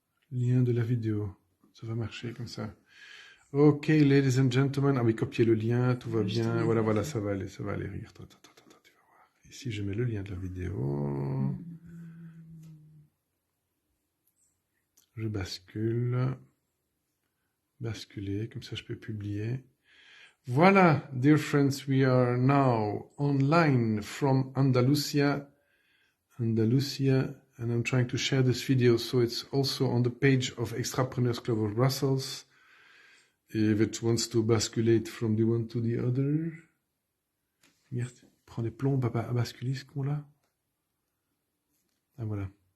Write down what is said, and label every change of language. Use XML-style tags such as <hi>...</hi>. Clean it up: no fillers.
<fr>Lien de la vidéo. Ça va marcher comme ça. Ok,</fr> <en>ladies and gentlemen.</en> <fr>Ah oui, copier le lien, tout va bien. Voilà, ça va aller. Regarde, attends, tu vas voir. Ici, je mets le lien de la vidéo. Je bascule. Basculer, comme ça je peux publier.</fr> <en>Voilà, dear friends, we are now online from Andalucia, and I'm trying to share this video so it's also on the page of Extrapreneurs Club of Brussels. If it wants to basculate from the one to the other.</en> <fr>Regarde, il prend des plombs à basculer ce con-là. Ah voilà.</fr>